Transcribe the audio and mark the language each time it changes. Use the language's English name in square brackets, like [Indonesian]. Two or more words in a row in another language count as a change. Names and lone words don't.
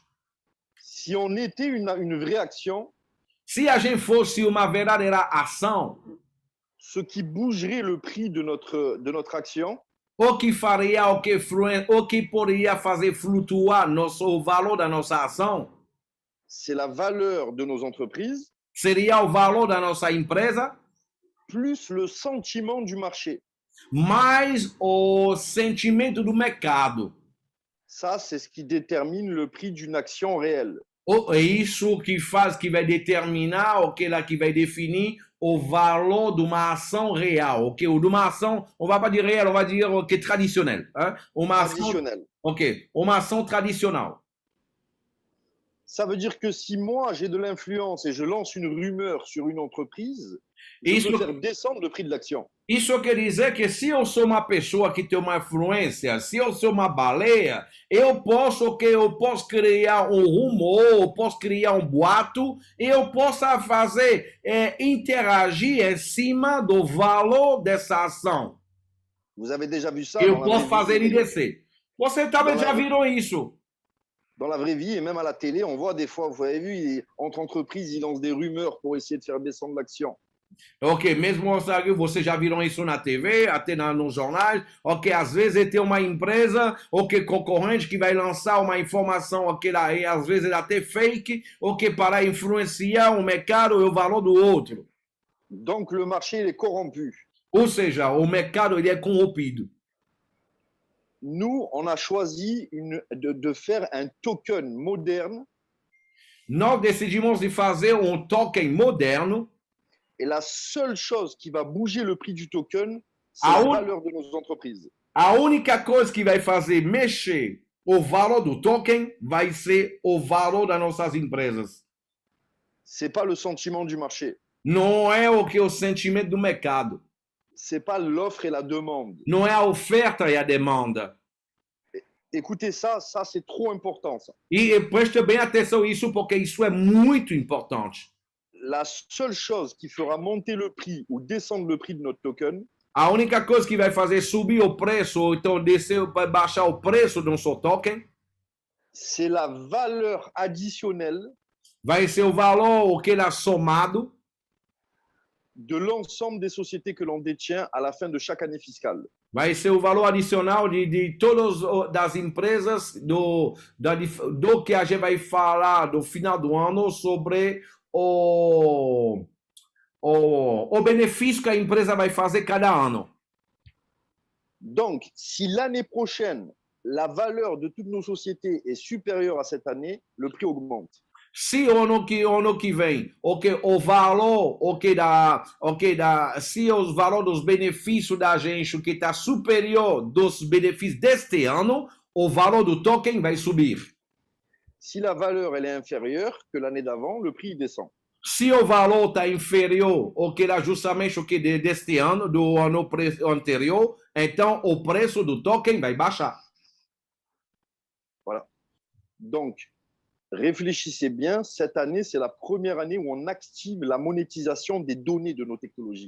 [French] si on était une vraie action, [Portuguese] Se a gente fosse uma verdadeira ação, [French] ce qui bougerait le prix de notre action, [Portuguese] o que faria, o que poderia fazer flutuar o valor da nossa ação, [French] c'est la valeur de nos entreprises [Portuguese] seria o valor da nossa empresa, [French] plus le sentiment du marché. [Portuguese] mais o sentimento do mercado. [French] Ça, c'est ce qui détermine le prix d'une action réelle. [Portuguese] É isso que vai determinar, que vai definir o valor de uma ação real, ou de uma ação, [French] on va pas dire réel, on va dire traditionnelle, hein? Uma Traditionnelle. [Portuguese] Uma ação tradicional. [French] Ça veut dire que si moi, j'ai de l'influence et je lance une rumeur sur une entreprise, je [Portuguese] Isso- [French] peux faire descendre le prix de l'action. [Portuguese] Isso quer dizer que se eu sou uma pessoa que tem uma influência, se eu sou uma baleia, eu posso criar um rumor, eu posso criar um boato, e eu posso fazer interagir em cima do valor dessa ação. [French] Vous avez déjà vu ça [Portuguese] Eu [French] dans la [Portuguese] posso [French] vraie [Portuguese] fazer ele [French] vie. [Portuguese] descer. Você talvez já viram isso. [French] Dans la vraie vie et même à la télé, on voit des fois, vous avez vu, entre entreprises, ils lancent des rumeurs pour essayer de faire descendre l'action. [Portuguese] Mesmo você já viram isso na TV, até nos jornais, às vezes tem uma empresa, concorrente que vai lançar uma informação, lá, e às vezes até fake, para influenciar o mercado e o valor do outro. [French] Donc le marché il est corrompu. [Portuguese] Ou seja, o mercado ele é corrompido. [French] Nous, on a choisi de faire un token moderne [Portuguese] Nós decidimos de fazer um token moderno. [French] et la seule chose qui va bouger le prix du token, c'est Ah la oui? valeur de nos entreprises. [Portuguese] A única coisa que vai fazer mexer o valor do token vai ser o valor das nossas empresas. [French] C'est pas le sentiment du marché. [Portuguese] Não é o sentimento do mercado. [French] C'est pas l'offre et la demande. [Portuguese] Não é a oferta e a demanda. [French] Écoutez ça, c'est trop important. Ça. [Portuguese] E preste bem atenção nisso, porque isso é muito importante. [French] La seule chose qui fera monter le prix ou descendre le prix de notre token, [Portuguese] A única coisa que vai fazer subir o preço, ou então descer, vai baixar o preço do seu token, [French] c'est la valeur additionnelle [Portuguese] vai ser o valor que ele é somado [French] de l'ensemble des sociétés que l'on détient à la fin de chaque année fiscale. [Portuguese] vai ser o valor adicional de todas das empresas do que a gente vai falar do final do ano sobre o benefício que a empresa vai fazer cada ano. [French] Donc, si l'année prochaine, la valeur de toutes nos sociétés est supérieure à cette année, le prix augmente. [Portuguese] Se ano que vem, o valor, se o valor dos benefícios da gente que está superior dos benefícios deste ano, o valor do token vai subir. [French] Si la valeur elle est inférieure que l'année d'avant, le prix descend. [Portuguese] Se o valor está inferior ao que era justamente deste ano, do ano anterior, então o preço do token vai baixar. [French] Voilà. Donc, réfléchissez bien, cette année, c'est la première année où on active la monétisation des données de nos technologies.